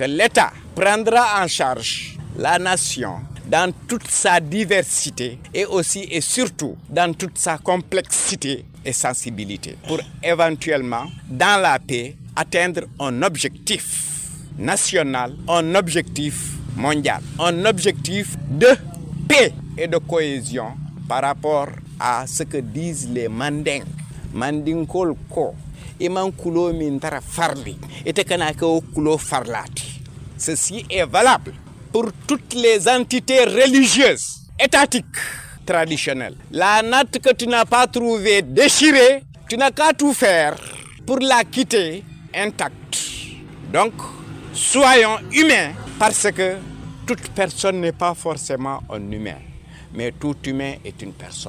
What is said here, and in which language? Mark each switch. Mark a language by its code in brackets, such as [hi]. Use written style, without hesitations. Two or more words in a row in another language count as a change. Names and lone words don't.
[fr] l'État prendra en charge la nation dans toute sa diversité et aussi et surtout dans toute sa complexité et sensibilité pour éventuellement, dans la paix, atteindre un objectif national, un objectif mondial, un objectif de paix et de cohésion par rapport à ce que disent les Mandingues. [ff] Mandingol ko iman kulo mintara farli ete kana ko kulo farlati. [fr] Ceci est valable pour toutes les entités religieuses, étatiques, traditionnelles. La natte que tu n'as pas trouvée déchirée, tu n'as qu'à tout faire pour la quitter intacte. Donc, soyons humains parce que toute personne n'est pas forcément un humain, mais tout humain est une personne.